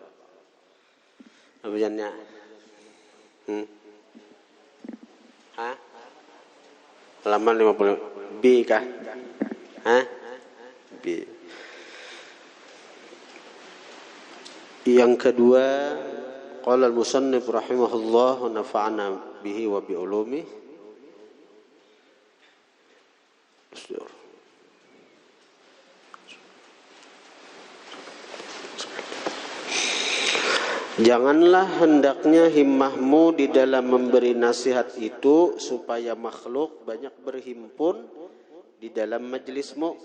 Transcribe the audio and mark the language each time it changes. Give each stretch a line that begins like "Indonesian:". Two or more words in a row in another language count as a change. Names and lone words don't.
Banjar: Apa jannya? Halaman 50 B kah? B. Yang kedua,
Arabic: قال المصنف رحمه الله ونفعنا به وبعلومه.
Malay: Janganlah hendaknya himmahmu di dalam memberi nasihat itu supaya makhluk banyak berhimpun di dalam majlismu.